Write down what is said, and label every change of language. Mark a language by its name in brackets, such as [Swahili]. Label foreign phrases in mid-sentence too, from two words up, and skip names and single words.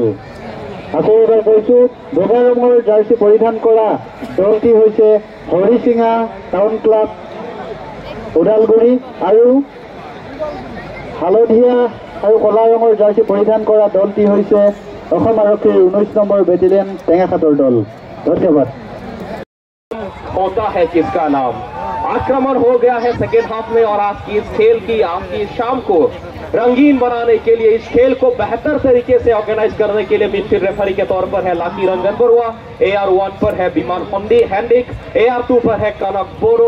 [Assamese] আকৌ এবাৰ কৈছোঁ, বগা ৰঙৰ জাৰ্চি পৰিধান কৰা দলটি হৈছে হৰিচিঙা টাউন ক্লাব ওদালগুৰি আৰু হালধীয়া আৰু কলা ৰঙৰ জাৰ্চি পৰিধান কৰা দলটি হৈছে অসম আৰক্ষীৰ 19 নম্বৰ বেটেলিয়ন টেঙাখাটৰ দল। ধন্যবাদ। [Hindi] होता है किसका नाम। आक्रमण हो गया है [English] second half [Hindi] में और आज की इस खेल की आपकी शाम को रंगीन बनाने के लिए इस खेल को बेहतर तरीके से ऑर्गेनाइज करने के लिए [English] midfield referee [Hindi] के तौर पर है लाकी रंजन बरुआ। AR1 पर है विमान हैंडिक। AR2 पर है कनक बोरो।